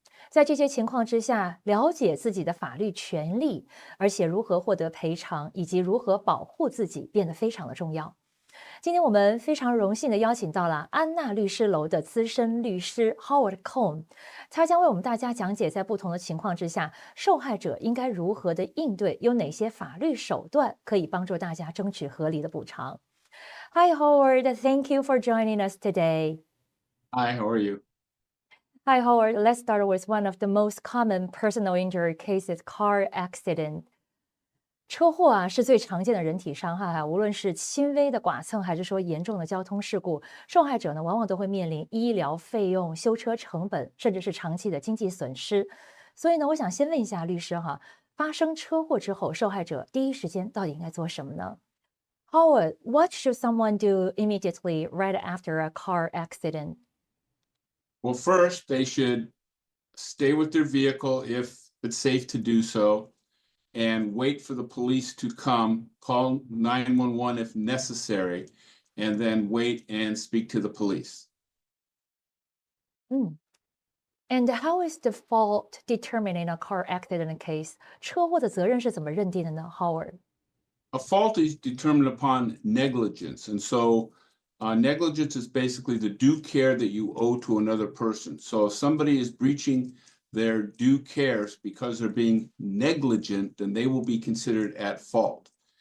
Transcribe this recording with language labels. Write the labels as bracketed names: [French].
[Chinese] 在这些情况之下，了解自己的法律权利，而且如何获得赔偿，以及如何保护自己，变得非常的重要。今天我们非常荣幸地邀请到了安娜律师楼的资深律师 Howard Cohn， 他将为我们大家讲解在不同的情况之下，受害者应该如何的应对，有哪些法律手段可以帮助大家争取合理的补偿。 [English] Hi Howard, thank you for joining us today. Hi, how are you? Hi Howard, let's start with one of the most common personal injury cases, car accident. [Chinese] 车祸啊是最常见的人体伤害啊，无论是轻微的剐蹭还是说严重的交通事故，受害者呢往往都会面临医疗费用、修车成本，甚至是长期的经济损失。所以呢，我想先问一下律师哈，发生车祸之后，受害者第一时间到底应该做什么呢？ [English] Howard, what should someone do immediately right after a car accident? Well, first, they should stay with their vehicle if it's safe to do so, and wait for the police to come, call 911 if necessary, and then wait and speak to the police. And how is the fault determined in a car accident case? [Chinese] 车祸的责任是怎么认定的呢 ，Howard？ [English] A fault is determined upon negligence, and so negligence is basically the due care that you owe to another person. So if somebody is breaching their due cares because they're being negligent, then they will be considered at fault.